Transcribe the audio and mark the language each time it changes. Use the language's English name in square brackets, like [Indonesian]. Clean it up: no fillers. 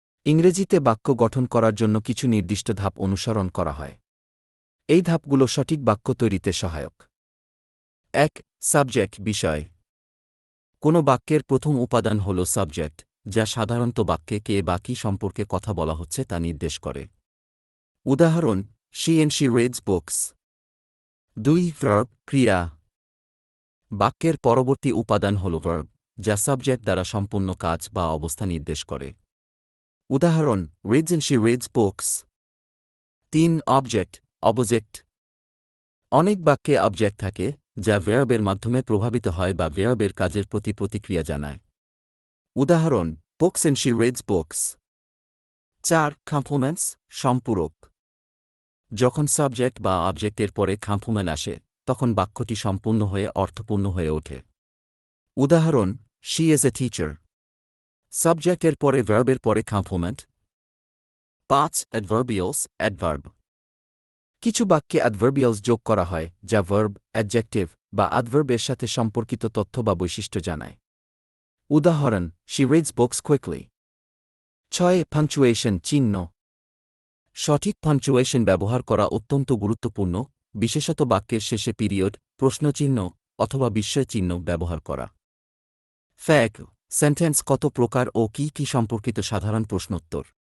[Bangla] ইংরেজিতে বাক্য গঠন করার জন্য কিছু নির্দিষ্ট ধাপ অনুসরণ করা হয়। এই ধাপগুলো সঠিক বাক্য তৈরিতে সহায়ক। 1. সাবজেক্ট বিষয়। কোনো বাক্যের প্রথম উপাদান হল সাবজেক্ট, যা সাধারণত বাক্যে কে বা কী সম্পর্কে কথা বলা হচ্ছে তা নির্দেশ করে। উদাহরণ: [English] She and she reads books. [Bangla] 2. Verb ক্রিয়া। বাক্যের পরবর্তী উপাদান হল ভার্ব, যা সাবজেক্ট দ্বারা সম্পূর্ণ কাজ বা অবস্থা নির্দেশ করে। উদাহরণ: [English] Reads and she reads books. [Bangla] 3. Object object. অনেক বাক্যে অবজেক্ট থাকে, যা ভার্বের মাধ্যমে প্রভাবিত হয় বা ভার্বের কাজের প্রতি প্রতিক্রিয়া জানায়। উদাহরণ: [English] Books and she reads books. [Bangla] 4. Compliments সম্পূরক। যখন সাবজেক্ট বা অবজেক্টের পরে কমপ্লিমেন্ট আসে, তখন বাক্যটি সম্পূর্ণ হয়ে অর্থপূর্ণ হয়ে ওঠে। উদাহরণ: [English] She is a teacher. [Bangla] সাবজেক্টের পরে ভার্বের পরে কমপ্লিমেন্ট। 5. Adverbials adverb. কিছু বাক্যে অ্যাডভার্বিয়ালস যোগ করা হয়, যা ভার্ব, অ্যাডজেক্টিভ বা অ্যাডভার্বের সাথে সম্পর্কিত তথ্য বা বৈশিষ্ট্য জানায়। উদাহরণ: [English] She reads books quickly. [Bangla] 6. Punctuation চিহ্ন। সঠিক পাংচুয়েশন ব্যবহার করা অত্যন্ত গুরুত্বপূর্ণ, বিশেষত বাক্যের শেষে পিরিয়ড, প্রশ্নচিহ্ন অথবা বিস্ময়চিহ্ন ব্যবহার করা। ফ্যাক সেন্টেন্স কত প্রকার ও কি কি সম্পর্কিত সাধারণ প্রশ্নোত্তর।